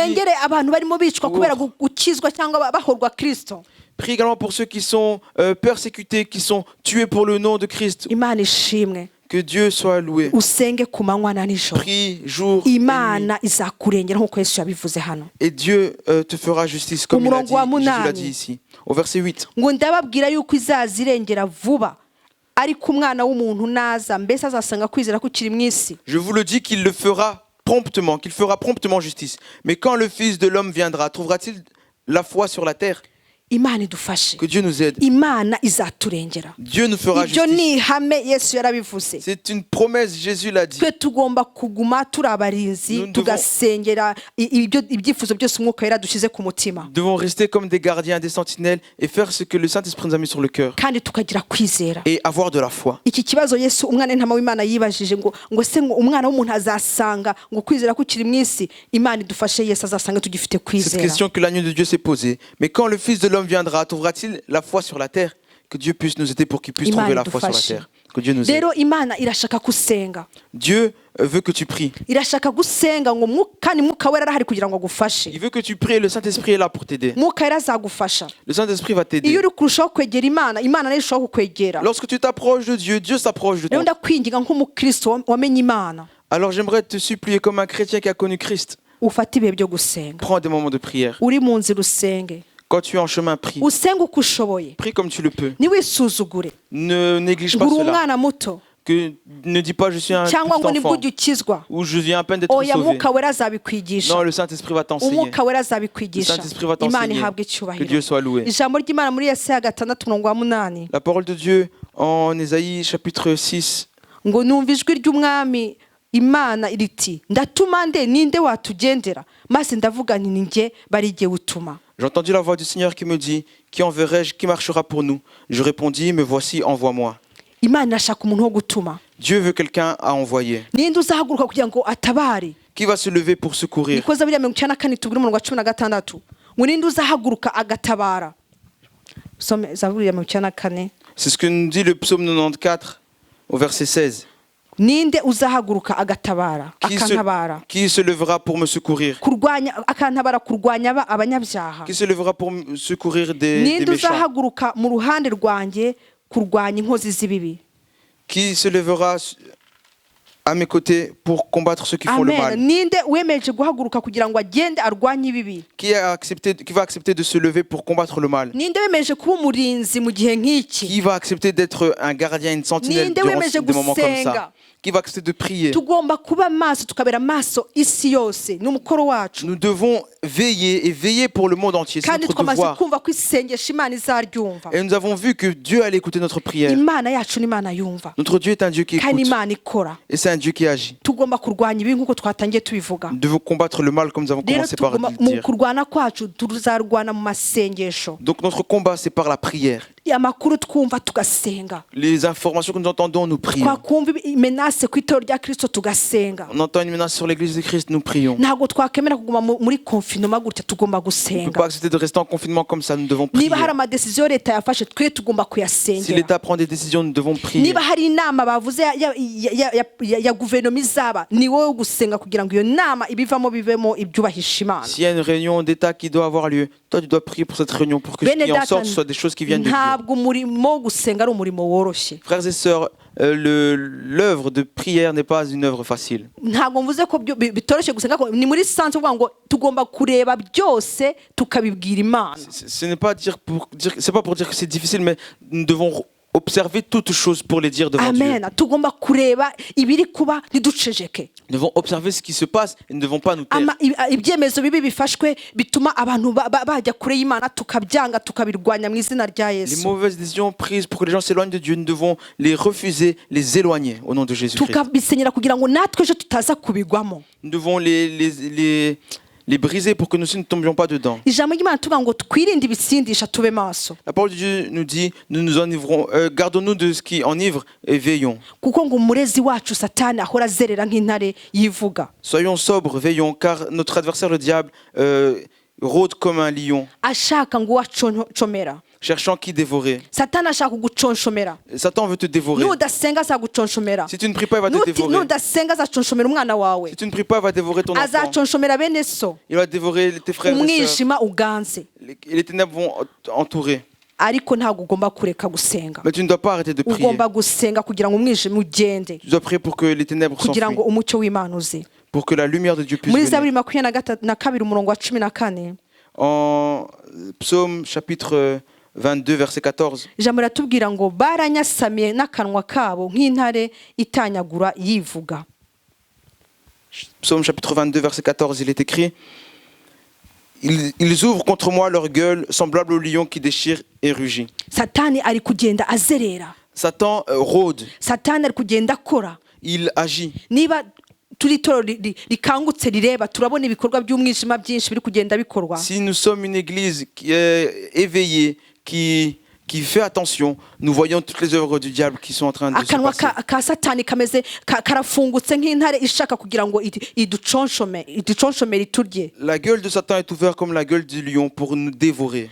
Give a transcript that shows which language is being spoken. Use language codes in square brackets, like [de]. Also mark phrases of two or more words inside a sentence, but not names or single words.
[rw] Usengere abantu barimo bicwa kubera gukizwa cyangwa bahorwa Kristo. [fr] Prie également pour ceux qui sont persécutés, qui sont tués pour le nom de Christ. [rw] Imana ishimwe. [fr] Que Dieu soit loué. [rw] Usenge ku manywa na nijoro. [fr] Prie jour et nuit. [rw] Imana izakurengera nk'uko Yesu yabivuze hano. [fr] Et Dieu te fera justice comme il a dit, [rw] Umurongo wa [fr] Jésus l'a [rw] munani. [fr] dit ici. Au verset 8. [rw] Ngo ndababwira yuko izazirengera vuba, ariko umwana w'umuntu naza mbese azasanga kwizera kukiri mu isi. [fr] Je vous le dis qu'il fera promptement justice. Mais quand le Fils de l'homme viendra, trouvera-t-il la foi sur la terre? [rw] Imana idufashe. [fr] Que Dieu nous aide. [rw] Imana izaturengera. [fr] Dieu nous fera [rw] Ibyo [fr] justice. [rw] ni ihame Yesu yarabivuze. [fr] C'est une promesse, Jésus l'a dit. [rw] Twe tugomba kuguma turi abarinzi, [fr] Nous devons- [rw] tugasengera ibyifuzo byose umwuka wera dushyize ku mutima, [fr] Nous devons rester comme des gardiens, des sentinelles et faire ce que le Saint-Esprit nous a mis sur le cœur [rw] kandi tukagira kwizera. [fr] et avoir de la foi. [rw] Iki kibazo Yesu umwana w'intama w'Imana yibajije ngo se ngo umwana w'umuntu azasanga ngo kwizera kukiri mu isi. Imana idufashe, Yesu azasanga tugifite [fr] Cette [rw] kwizera. [fr] question que l'agneau de Dieu s'est posée. Mais quand le Fils de l'homme viendra, trouvera-t-il la foi sur la terre? Que Dieu puisse nous aider pour qu'il puisse trouver la foi sur la terre. Que Dieu nous aide. [rw] Rero Imana irashaka gusenga. [fr] Dieu veut que tu pries. [rw] Irashaka gusenga ngo kandi mwuka wera arahari kugira ngo agufashe. [fr] Il veut que tu pries et le Saint-Esprit est là pour t'aider. [rw] Mwuka wera azagufasha. [fr] Le Saint-Esprit va [rw] Iyo [fr] t'aider. [rw] uri kurushaho kwegera Imana, Imana nayo irushaho kukwegera. [fr] Lorsque tu t'approches de Dieu, Dieu s'approche de [rw] Rero [fr] toi. [rw] ndakwinginga nk'umukristo wamenye Imana, [fr] Alors j'aimerais te supplier comme un chrétien qui a connu Christ. [rw] ufate ibihe byo gusenga. [fr] Prends des moments de prière. [rw] Uri mu nzira usenge. [fr] Quand tu es en chemin, prie. [rw] Usenge uko ushoboye. [fr] Prie comme tu le peux. [rw] Ntiwisuzugure. [fr] Ne néglige pas [rw] Uri [fr] cela. [rw] umwana muto [fr] Ne dis pas je suis un [rw] cyangwa [fr] petit [rw] ngo nibwo [fr] enfant [rw] ujya ukizwa. [fr] ou je viens à peine d'être [rw] Oya, [fr] sauvé. [rw] mwuka wera azabikwigisha. [fr] Non, le Saint-Esprit va t'enseigner. [rw] Umwuka wera [fr] Le [rw] azabikwigisha. [fr] Saint-Esprit va [rw] Imana [fr] t'enseigner. [rw] ihabwe [fr] Que [rw] icyubahiro. [fr] Dieu soit loué. [rw] Ijambo ry'Imana muri Yesaya 6:8 [fr] La parole de Dieu en Ésaïe chapitre 6. [rw] ngo numva ijwi ry'umwami Imana iriti ndatuma ninde watugendera, maze ndavuga nti ni njye bari jye utuma. [fr] J'ai entendu la voix du Seigneur qui me dit, qui enverrai-je, qui marchera pour nous? Je répondis, me voici, envoie-moi. [rw] Imana irashaka umuntu wo gutuma. [fr] Dieu veut quelqu'un à envoyer. [rw] Ninde uzahaguruka kugira ngo atabare? [fr] Qui va se lever pour secourir? [rw] Niko Zaburi 94 tubwira umurongo wa 16 ngo ninde uzahaguruka agatabara. Some Zaburi 94. [fr] C'est ce que nous dit le psaume 94 au verset 16. [rw] Ninde uzahaguruka agatabara, akantabara. Qui se lèvera pour me secourir? Kurwanya akantabara, kurwanya abanyabyaha. [fr] Qui se lèvera pour me secourir des [rw] Ninde [fr] méchants? [rw] uzahaguruka mu ruhande rwanjye kurwanya inkozi z'ibibi. [fr] Qui se lèvera à mes côtés pour combattre ceux qui font le [rw] Amen. [fr] mal? [rw] Ninde wemeje guhaguruka kugira ngo agende arwanye ibibi? [fr] Qui va accepter de se lever pour combattre le mal? [rw] Ninde wemeje kuba umurinzi mu gihe nk'iki? [fr] Qui va accepter d'être un gardien, une sentinelle [rw] Ninde [fr] durant [rw] wemeje [fr] des moments comme ça? [rw] gusenga? [fr] Qui va accepter de prier? [rw] Tugomba kuba maso, tukabera maso isi yose n'umukoro wacu. [fr] Nous devons veiller pour le monde entier. C'est [rw] Kandi [fr] notre [rw] twamaze [fr] devoir. [rw] kumva ko isengesho Imana izaryumva. [fr] Et nous avons vu que Dieu allait écouter notre prière. [rw] Imana yacu ni Imana yumva. [fr] Notre Dieu est un Dieu qui [rw] Kandi [fr] écoute. [rw] Imana ikora. [fr] Et c'est un Dieu qui agit. [rw] Tugomba kurwanya ibibi nk'uko twatangiye tubivuga. [fr] Nous devons combattre le mal comme nous avons [rw] Rero [fr] commencé par [rw] tugomba [fr] le [rw] mu [fr] dire. [rw] kurwana kwacu tuzarwana mu masengesho. [fr] Donc notre combat, c'est par la prière. [rw] Amakuru twumva tugasenga. [fr] Les informations que nous entendons, nous prions. [rw] Twakumva imenase ku itorero rya Kristo tugasenga. [fr] On entend une menace sur l'église de Christ, nous prions. [rw] Ntabwo twakemera kuguma muri confinement gutya, tugomba [fr] On ne peut [rw] gusenga. [fr] pas accepter de rester en confinement comme ça, nous devons prier. [rw] Niba hari amadecision leta yafashe twe tugomba [fr] Si [rw] kuyasengera. [fr] l'État prend des décisions, nous devons prier. [rw] Niba hari inama bavuze ya guverinoma izaba, ni wowe gusenga kugira ngo iyo nama ibivamo bivemo ibyubahisha Imana. [fr] S'il y a une réunion d'État qui doit avoir lieu, toi tu dois prier pour cette réunion pour que ce [rw] Bene [fr] qui en [rw] data, [fr] sorte soit des choses qui viennent de Dieu. [rw] ntabwo umurimo wo gusenga ari umurimo woroshye. [fr] Frères et sœurs, l'œuvre de prière n'est pas une œuvre facile. [rw] Ntabwo mvuze ko bitoroshye gusenga, ni muri sanse uvuga ngo tugomba kureba byose tukabibwira Imana. [fr] Ce n'est pas c'est pas pour dire que c'est difficile, mais nous devons observer toutes choses pour les dire devant Dieu. [rw] Amen. Tugomba kureba ibiri kuba ntiduceceke. [fr] Nous devons observer ce qui se passe et nous ne devons pas nous taire. [rw] Ibyemezo bibi bifashwe bituma abantu bajya kure y'Imana, tukabyanga tukabirwanya mu izina rya [fr] Les [rw] Yesu. [fr] mauvaises décisions prises pour que les gens s'éloignent de Dieu, nous devons les refuser, les éloigner au nom de Jésus-Christ. [rw] Tukabisenyera kugira ngo natwe ejo tutaza kubigwamo. [fr] Nous devons les briser pour que nous ne tombions pas dedans. [rw] Ijambo ry'Imana tuvuga ngo twirinde ibisindisha tube maso. [fr] La parole de Dieu nous dit, nous nous enivrons, gardons-nous de ce qui enivre et veillons. [rw] Kuko ngo umurezi wacu Satani ahora azerera nk'intare yivuga. [fr] Soyons sobres, veillons, car notre adversaire le diable rôde comme un lion, [rw] Ashaka ngo wacomera. [fr] cherchant qui dévorer. [rw] Satani ashaka kuguconshomera. [fr] Satan veut te dévorer. [rw] Nudasenga azaguconshomera. [fr] Si tu ne pries pas, il va te dévorer. [rw] Nudasenga azaconshomera umwana wawe. [fr] Si tu ne pries pas, il va dévorer ton enfant. [rw] Azaconshomera bene so. [fr] Il va dévorer tes frères et sœurs. [rw] Umwijima uganze. [fr] Et les ténèbres vont entourer. [rw] Ariko ntabwo ugomba kureka gusenga. [fr] Mais tu ne dois pas arrêter de prier. [rw] Ugomba gusenga kugira ngo umwijima ugende. [fr] Tu dois prier pour que les ténèbres [rw] Kugira ngo [fr] s'enfuient. [rw] umucyo w'Imana uze. [fr] Pour que la lumière de Dieu puisse [rw] Muri [fr] venir. [rw] Zaburi 22 umurongo wa 14. [fr] En Psaume chapitre 22, verset 14. [rw] Ijambo riratubwira ngo baranyasamiye n'akanwa kabo nk'intare itanyagura yivuga. [fr] Psaume chapitre 22, verset 14, il est écrit: Ils ouvrent contre moi leur gueule, semblable au lion qui déchire et rugit. [rw] Satani ari kugenda azerera. [fr] Satan rôde, [rw] Satani ari kugenda akora. [fr] il agit. [rw] Niba turi itoro rikangutse rireba, turabona ibikorwa by'umwijima byinshi biri kugenda bikorwa. [fr] Si nous sommes une église qui est éveillée, qui fait attention, nous voyons toutes les œuvres du diable qui sont en train de se [rw] Akanwa [fr] passer. [rw] ka Satani kameze karafungutse nk'intare ishaka kugira ngo iduconshomere iturye. [fr] La gueule de Satan est ouverte comme la gueule du lion pour nous dévorer.